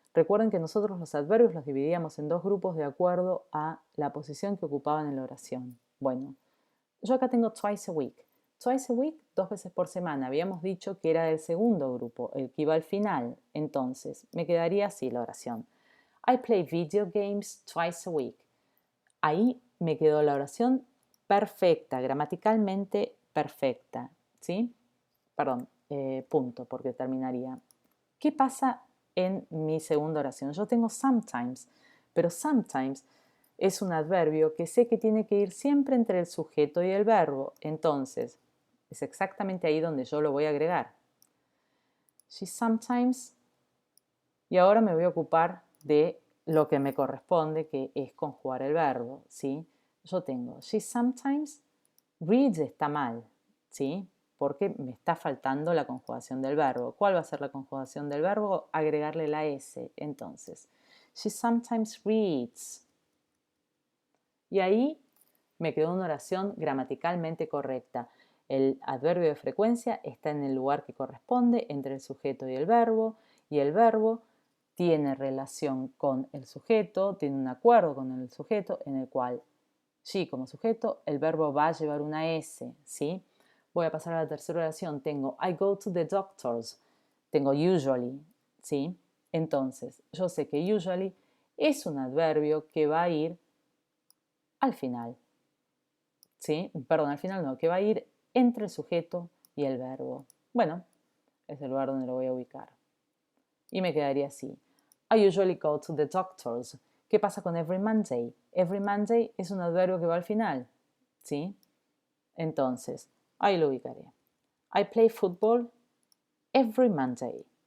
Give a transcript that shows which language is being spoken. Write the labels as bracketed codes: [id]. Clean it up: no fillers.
[es] Recuerden que nosotros los adverbios los dividíamos en dos grupos de acuerdo a la posición que ocupaban en la oración. Bueno, yo acá tengo [en] twice a week. Twice a week, [es] 2 veces por semana. Habíamos dicho que era el segundo grupo, el que iba al final. Entonces, me quedaría así la oración. [en] I play video games twice a week. [es] Ahí me quedó la oración perfecta, gramaticalmente perfecta. ¿Sí? Perdón, punto, porque terminaría. ¿Qué pasa en mi segunda oración? Yo tengo sometimes, pero sometimes es un adverbio que sé que tiene que ir siempre entre el sujeto y el verbo. Entonces, es exactamente ahí donde yo lo voy a agregar. [en] She sometimes. [es] Y ahora me voy a ocupar de lo que me corresponde, que es conjugar el verbo, ¿sí? Yo tengo [en] she sometimes reads [es] está mal, ¿sí? Porque me está faltando la conjugación del verbo. ¿Cuál va a ser la conjugación del verbo? Agregarle la S. Entonces, [en] she sometimes reads. [es] Y ahí me quedó una oración gramaticalmente correcta. El adverbio de frecuencia está en el lugar que corresponde entre el sujeto y el verbo tiene relación con el sujeto, tiene un acuerdo con el sujeto en el cual she como sujeto, el verbo va a llevar una S, ¿sí? Voy a pasar a la tercera oración. Tengo [en] I go to the doctors. [es] Tengo usually, ¿sí? Entonces, yo sé que usually es un adverbio que va a ir al final. ¿Sí? Perdón, al final no, que va a ir entre el sujeto y el verbo. Bueno, es el lugar donde lo voy a ubicar. Y me quedaría así. [en] I usually go to the doctors. [es] ¿Qué pasa con [en] every Monday? Every Monday [es] es un adverbio que va al final. ¿Sí? Entonces, ahí lo ubicaré. [en] I play football every Monday.